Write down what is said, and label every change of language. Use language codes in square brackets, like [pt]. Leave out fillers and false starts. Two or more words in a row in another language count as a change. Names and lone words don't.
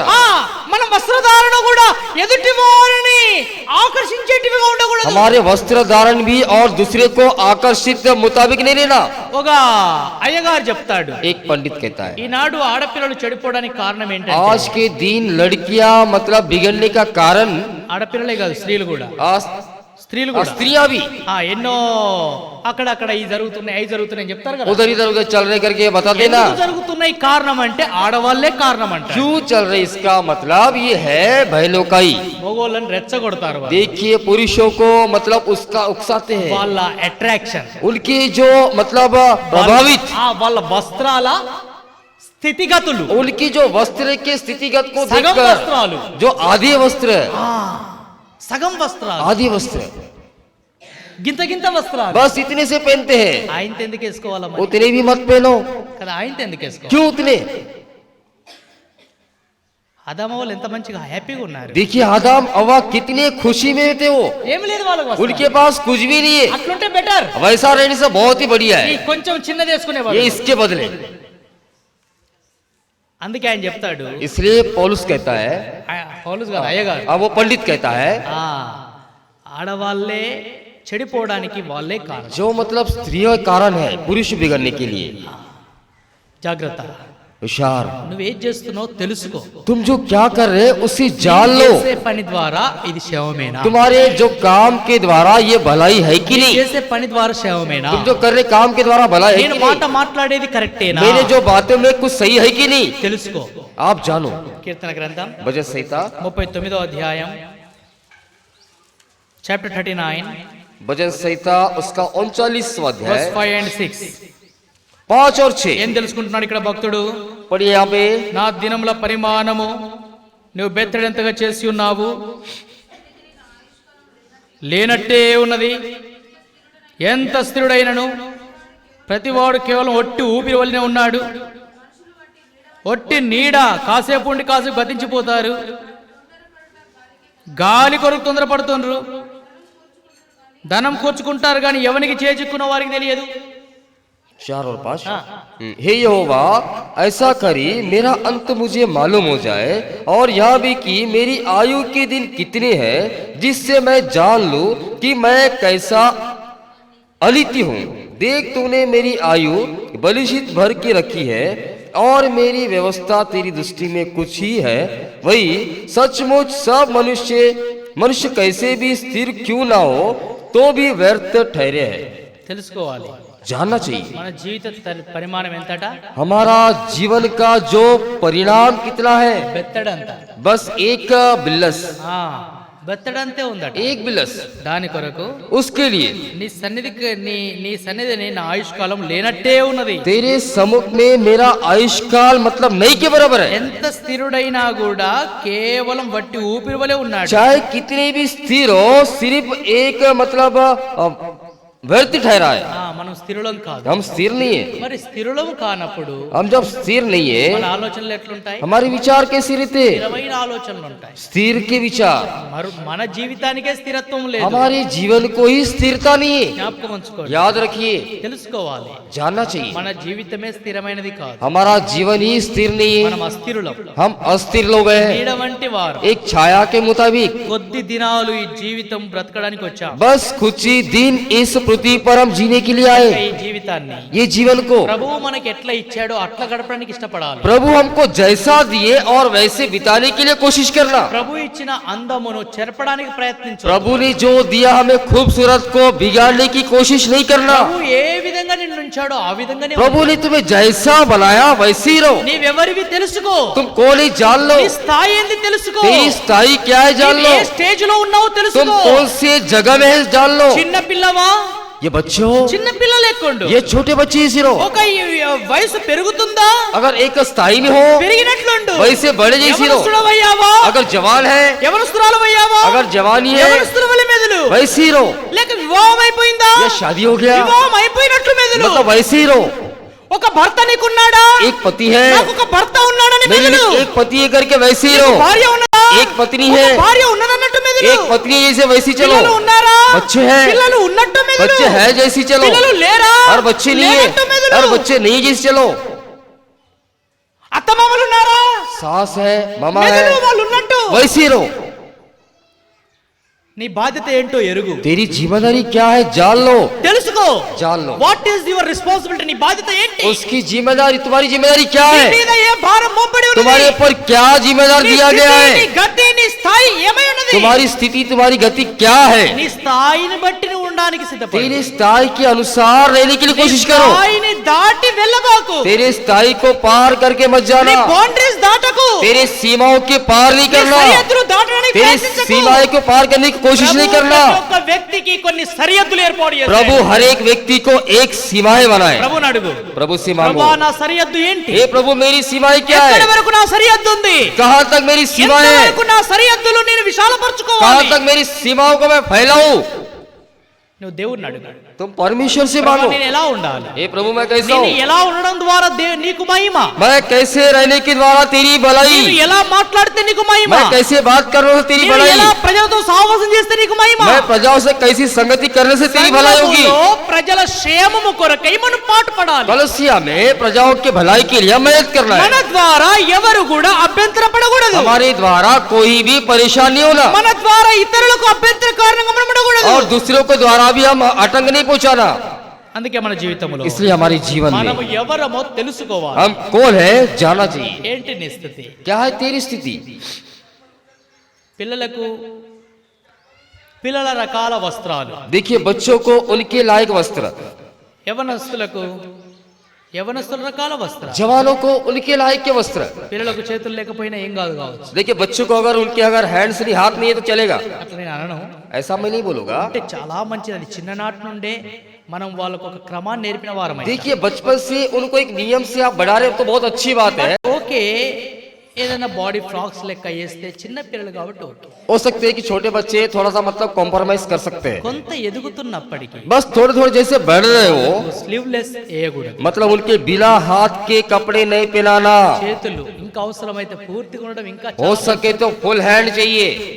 [te] మన వస్త్రధారణ కూడా ఎదుటి వారిని ఆకర్షించేటివిగా ఉండకూడదు. [hi] हमारे वस्त्र धारण भी और दूसरे को आकर्षित मुताबिक नहीं लेना। [te] ఒక అయ్యగారు చెప్తాడు, [hi] एक पंडित कहता है, [te] ఈనాడు ఆడపిల్లలు చెడిపోవడానికి కారణం ఏంటంటే, [hi] आज के दिन लड़कियां मतलब बिगड़ने का कारण, [te] ఆడపిల్లలే కాదు స్త్రీలు కూడా, స్త్రీలు కూడా [hi] स्त्रियां भी [te] ఎన్నో అక్కడక్కడ ఈ జరుగుతున్నాయి, అవి జరుగుతున్నాయి అని చెప్తారు కదా. [hi] उधर इधर उधर चल रहे करके बता देना। [te] ఎందుకు జరుగుతున్నాయి కారణం అంటే ఆడవాళ్లే కారణం అంట. [hi] क्यों चल रहे इसका मतलब ये है बहनों का ही। [te] మగోళ్ళని రెచ్చగొడతారు వాళ్ళు. [hi] देखिए पुरुषों को मतलब उसका उकसाते हैं, [te] వాళ్ళ అట్రాక్షన్, [hi] उनके जो मतलब प्रभावित, [te] వాళ్ళ वस्त्राల స్థితిగతులు, [hi] उनकी जो वस्त्र के स्थितिगत को [te] సగం [hi] देखकर, [te] వస్త్రాలు, [hi] जो आधे वस्त्र, [te] సగం వస్త్రాలు, [hi] आधे वस्त्र [te] గింత గింత వస్త్రాలు, [hi] बस इतने से पहनते हैं। [te] ఆయనతో ఎందుకు వేసుకోవాలా మరి? [hi] उतने भी मत पहनो। [te] కదా, ఆయనతో ఎందుకు వేసుకోవాలి? [hi] क्यों उतने? [te] ఆదాము వాళ్ళు ఎంత మంచిగా హ్యాపీగా ఉన్నారు. [hi] देखिए आदम अव्वा कितने खुशी में थे वो, [te] ఏం లేదు వాళ్ళకి వస్త్రం. [hi] उनके पास कुछ भी नहीं है। [te] అట్లుంటే బెటర్. [hi] वैसा रहने से बहुत ही बढ़िया [te] ఈ [hi] है, [te] కొంచెం చిన్నది వేసుకునేవాడు. [hi] ये इसके बदले। [te] అందుకే ఆయన చెప్తాడు, [hi] इसलिए पौलुस कहता है, [te] పౌలుస్ గారు అయ్యగారు, [hi] अब वो पंडित कहता है, [te] ఆడవాళ్ళే చెడిపోవడానికి వాళ్ళే కారణం. [hi] जो मतलब स्त्रियों का कारण है पुरुष बिगड़ने के लिए। [te] జాగ్రత్త, [hi] होशियार, [te] నువ్వేం చేస్తున్నావు తెలుసుకో. [hi] तुम जो क्या कर रहे उसे जान लो। [te] చేసే పని ద్వారా ఇది శవమేనా? [hi] तुम्हारे जो काम के द्वारा ये भलाई है कि नहीं? [te] చేసే పని ద్వారా శవమేనా? [hi] तुम जो कर रहे काम के द्वारा भलाई है [te] నేను [hi] कि [te] మాట [hi] नहीं? [te] మాట్లాడేది కరెక్టేనా? [hi] मेरे जो बातों में कुछ सही है कि नहीं? [te] తెలుసుకో. [hi] आप जानो। [te] కీర్తన గ్రంథం [hi] भजन संहिता [te] 39వ అధ్యాయం, చాప్టర్ 39 [hi] भजन संहिता उसका 39वां [te] verse [hi] अध्याय [te] 5 and 6. [hi] 5 और 6 [te] ఏం తెలుసుకుంటున్నాడు ఇక్కడ భక్తుడు? [hi] पढ़िए यहाँ पे। [te] నా దినముల పరిమాణము నువ్వు బెత్తడెంతగా చేసి ఉన్నావు, లేనట్టే ఉన్నది. ఎంత స్థిరుడైనను ప్రతివాడు కేవలం ఒట్టి ఊపిరి వల్లనే ఉన్నాడు. ఒట్టి నీడ, కాసేపు ఉండి కాసేపు గతించిపోతారు. గాలి కొరకు తొందరపడుతుండ్రు. ధనం కూర్చుకుంటారు కానీ ఎవరికి చేజిక్కున్న వారికి తెలియదు. [hi] 4 और 5 हे यहोवा ऐसा करी मेरा अंत मुझे मालूम हो जाए, और यह भी कि मेरी आयु के दिन कितने हैं, जिससे मैं जान लूं कि मैं कैसा अलिति हूँ। देख तूने मेरी आयु बलिष्ठ भर के रखी है और मेरी व्यवस्था तेरी दृष्टि में कुछ ही है, वही सचमुच सब मनुष्य कैसे भी स्थिर क्यों ना हो तो भी व्यर्थ ठहरे है। [te] తెలుసుకోవాలి [hi] जानना चाहिए [te] మన జీవిత పరిమాణం ఎంతట, [hi] हमारा जीवन का जो परिणाम कितना है। [te] బెత్తడంత. [hi] बस एक बिल्लस, [te] బెత్తడంతే ఉందట. [hi] एक बिल्लस [te] దాని కొరకు [hi] उसके लिए [te] నీ సన్నిధిని నా ఆయుష్కాలం లేనట్టే ఉన్నది. [hi] तेरे सम्मुख में मेरा आयुष्काल मतलब नहीं के बराबर है। [te] ఎంత స్థిరుడైనా కూడా కేవలం వట్టి ఊపిరి వలె ఉన్నాడు. [hi] चाहे कितने भी स्थिर हो, सिर्फ एक मतलब व्यर्थ ठहरा है। [te] మనం స్థిరులం కాదు. [hi] हम स्थिर नहीं है। [te] మరి స్థిరులం కానప్పుడు [hi] हम जब स्थिर नहीं है, [te] మన ఆలోచనలు ఎట్లుంటాయి? [hi] हमारे विचार कैसे रहते? [te] స్థిరమైన ఆలోచనలు ఉంటాయి. [hi] स्थिर के विचार, [te] మన జీవితానికే స్థిరత్వం లేదు. [hi] हमारे जीवन को ही स्थिरता नहीं है। [te] జ్ఞాపకం ఉంచుకోండి, [hi] याद रखिए, [te] తెలుసుకోవాలి. [hi] जानना चाहिए [te] మన జీవితమే స్థిరమైనది కాదు. [hi] हमारा जीवन ही स्थिर नहीं है। [te] మనం అస్థిరులం, [hi] हम अस्थिर लोग हैं। [te] నీడ వంటి వారు. [hi] एक छाया के मुताबिक [te] కొద్ది దినాలు ఈ జీవితం బ్రతకడానికి వచ్చాం. [hi] बस कुछ ही दिन इस पृथ्वी पर हम जीने के लिए आए। [te] ఈ జీవితాన్ని [hi] ये जीवन को [te] ప్రభువు మనకి ఎట్లా ఇచ్చాడో అట్లా గడపడానికి ఇష్టపడాలి. [hi] प्रभु हमको जैसा दिए और वैसे बिताने के लिए कोशिश करना। [te] ప్రభు ఇచ్చిన అందమును చెరపడానికి ప్రయత్నించు. [hi] प्रभु ने जो दिया हमें खूबसूरत को बिगाड़ने की कोशिश नहीं करना। [te] ప్రభు ఏ విధంగా నిన్ను ఉంచాడో ఆ విధంగానే [hi] प्रभु ने तुम्हें जैसा बनाया वैसे ही रहो। [te] నీవెవరివి తెలుసుకో. [hi] तुम कौन है जान लो। [te] నీ స్థాయి ఏంది తెలుసుకో. [hi] तेरी स्थाई क्या है जान लो। [te] ఏ స్టేజ్ లో ఉన్నావో [hi] तुम [te] తెలుసుకో. [hi] कौन से जगह में है जान लो। [te] చిన్న పిల్లవా, [hi] ये बच्चे हो, [te] చిన్న పిల్లలు ఎక్కుండు. [hi] ये छोटे बच्चे ही रहो। [te] ఒక వయసు పెరుగుతుందా, [hi] अगर एक स्थाई में हो [te] పెరిగినట్లుండు. [hi] वैसे बड़े जैसी रहो। [te] యవనస్తుడవయ్యావా, [hi] अगर जवान है, [te] యవనస్తురాలవయ్యావా, [hi] अगर जवानी है [te] యవనస్తులవలె మెదులు. [hi] वैसे ही रहो। [te] లేక వివాహం అయిపోయిందా, [hi] ये शादी हो गया [te] వివాహం అయిపోయినట్లు మెదులు. [hi] मतलब वैसे ही रहो। [te] ఒక భర్త నీకున్నాడా, [hi] एक पति है, [te] నాకు ఒక భర్త ఉన్నాడని [hi] मेरे [te] మెదులు. [hi] लिए एक पति है करके वैसे ही रहो। [te] భార్య ఉన్నదా, [hi] एक पत्नी [te] ఒక [hi] है, [te] భార్య ఉన్నదన్నట్టు మెదులు. [hi] एक पत्नी जैसे वैसी चलो। [te] పిల్లలు ఉన్నారా, [hi] बच्चे हैं, [te] పిల్లలు ఉన్నట్టు మెదులు. [hi] बच्चे है जैसी चलो। [te] పిల్లలు లేరా, [hi] और बच्चे नहीं [te] లేనట్టు [hi] है [te] మెదులు. [hi] और बच्चे नहीं जैसे चलो। [te] అత్తమామలు ఉన్నారా, [hi] सास है, मामा [te] మెదులు [hi] है, [te] వాళ్ళు ఉన్నట్టు. [hi] वैसे ही रहो। [te] నీ బాధ్యత ఏంటో ఎరుగు, [hi] तेरी जिम्मेदारी क्या है जान लो। [te] తెలుసుకో. [hi] जान लो [en] what is your responsibility, [te] నీ బాధ్యత ఏంటి? [hi] उसकी जिम्मेदारी, तुम्हारी जिम्मेदारी क्या [te] నీ [hi] है, [te] మీద ఏ భారం మోపడి ఉన్నది? [hi] तुम्हारे ऊपर क्या जिम्मेदार [te] నీ [hi] दिया [te] స్థితి, [hi] गया [te] నీ [hi] है, [te] గతి, నీ స్థాయి ఏమై ఉన్నది? [hi] तुम्हारी स्थिति तुम्हारी गति क्या है। [te] నీ స్థాయిని బట్టి నువ్వు ఉండడానికి సిద్ధపడు. [hi] तेरे स्थाई के अनुसार रहने के लिए [te] నీ [hi] कोशिश करो। [te] స్థాయిని దాటి వెళ్ళబాకు. [hi] तेरे स्थाई को पार करके मत [te] నీ [hi] जाना। [te] బౌండరీస్ దాటకు. [hi] तेरे सीमाओं के पार नहीं [te] నీ [hi] करना। [te] సరిహద్దులు దాటడానికి [hi] तेरे [te] ప్రయత్నించకు. [hi] सीमाएं को पार करने की कोशिश नहीं करना। [te] ప్రతి ఒక్క వ్యక్తికి కొన్ని సరిహద్దులు ఏర్పాటు చేశాడు. [hi] प्रभु हर एक व्यक्ति को एक सीमाएं बनाए। [te] ప్రభుని అడుగు, [hi] प्रभु से मांगो, [te] ప్రభువా నా సరిహద్దు ఏంటి? [hi] हे प्रभु मेरी सीमाएं क्या [te] ఎక్కడి [hi] है, [te] వరకు నా సరిహద్దు ఉంది? [hi] कहाँ तक मेरी सीमाएं है, [te] ఎంతవరకు నా సరిహద్దులు నేను [hi] कहाँ [te] విశాలపరచుకోవాలి? [hi] तक मेरी सीमाओं को मैं फैलाऊं। [te] నువ్వు దేవుడిని అడుగు, [hi] तुम परमेश्वर से [te] ప్రభువా, [hi] मांगो, [te] నేను ఎలా ఉండాలి? [hi] हे प्रभु मैं कैसा [te] నేను [hi] हूँ, [te] ఎలా ఉండడం ద్వారా నీకు మహిమ? [hi] मैं कैसे रहने के द्वारा तेरी [te] నేను [hi] भलाई, [te] ఎలా మాట్లాడితే నీకు మహిమ? [hi] मैं कैसे बात करने से तेरी [te] నేను [hi] भलाई, [te] ఎలా ప్రజలతో సహవాసం చేస్తే నీకు మహిమ? [hi] मैं प्रजाओं से कैसी संगति करने से तेरी भलाई होगी। [te] సంఘములో ప్రజల క్షేమము కొరకై మనం పాటుపడాలి. [hi] कलसिया में प्रजाओं के भलाई के लिए मेहनत करना [te] మన [hi] है। [te] ద్వారా ఎవరు కూడా అభ్యంతరపడకూడదు. [hi] हमारे द्वारा कोई भी परेशानी नहीं होना [te] మన ద్వారా ఇతరులకు అభ్యంతర కారణంగా మనం ఉండకూడదు. [hi] और दूसरों के द्वारा भी हम आतंक नहीं पहुंचाना। [te] అందుకే మన జీవితంలో [hi] इसलिए हमारे जीवन [te] మనము [hi] में [te] ఎవరమో తెలుసుకోవాలి. [hi] हम कौन है जानना चाहिए। [te] ఏంటి నీ స్థితి? [hi] क्या है तेरी स्थिति। [te] పిల్లల రకాల వస్త్రాలు. [hi] देखिए बच्चों को उनके लायक वस्त्र, [te] యవనస్తుల రకాల వస్త్రాలు. [hi] जवानों को उनके लायक के वस्त्र। [te] పిల్లలకు చేతులు లేకపోయినా ఏం కాదు కావచ్చు, [hi] देखिए बच्चों को अगर उनके अगर हैंड्स नहीं, हाथ नहीं है तो चलेगा, [te] అట్లా నేను అనను. [hi] ऐसा मैं नहीं बोलूंगा। [te] అంటే చాలా మంచిది, అది చిన్ననాటి నుండే మనం వాళ్ళకు ఒక క్రమాన్ని నేర్పిన వారమై. [hi] देखिए बचपन से उनको एक नियम से आप बढ़ा रहे हो तो बहुत अच्छी बात है। [te] ఓకే, ఏదైనా [en] body frocks [te] లెక్క వేస్తే చిన్న పిల్లలు కాబట్టి ఓకే. [hi] हो सकते है कि छोटे बच्चे थोड़ा सा मतलब कॉम्प्रोमाइज कर सकते हैं, [te] కొంత ఎదుగుతున్నప్పటికీ [hi] बस थोड़े थोड़े जैसे बढ़ रहे हो, [te] స్లీవ్లెస్ వేయకూడదు. [hi] मतलब उनके बिना हाथ के कपड़े नहीं पहनाना। [te] చేతులు ఇంకా అవసరమైతే పూర్తిగా ఉండడం ఇంకా [hi] हो [te] చాలా. [hi] सके तो [en] full hand [hi] चाहिए।